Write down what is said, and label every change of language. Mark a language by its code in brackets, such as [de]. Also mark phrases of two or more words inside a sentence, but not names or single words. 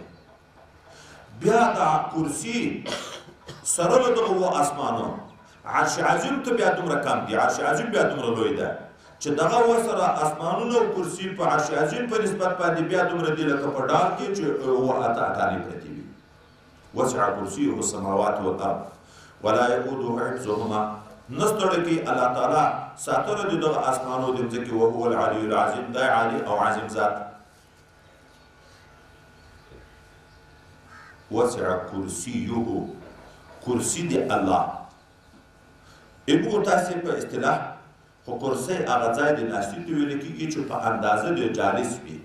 [ps] بیا دا کرسي سره له دغه اووه اسمانو عرش عظیم ته بیا دومره کم دي، عرش عظیم بیا دومره لوی ده چې دغه ورسره اسمانونه او کرسي په عرش عظیم په نسبت باندې بیا دومره دي لکه په ډال کې چې اووه اټانې پرتې وي. [ar] وسع کرسیه السماوات والارض ولا یؤوده حفظهما، [ps] نه ستړی کوي الله تعالی ساتنه د دغه اسمانو د مځکې، [ar] وهو العلي العظیم، [ps] دی عالي او عظیم ذات. [ar] وسع کرسیه، [ps] کرسي د الله. ابو تاسې په اصطلاح خو کرسي هغه ځای د ناستي ته ویل کېږي چې په اندازه د جالس وي.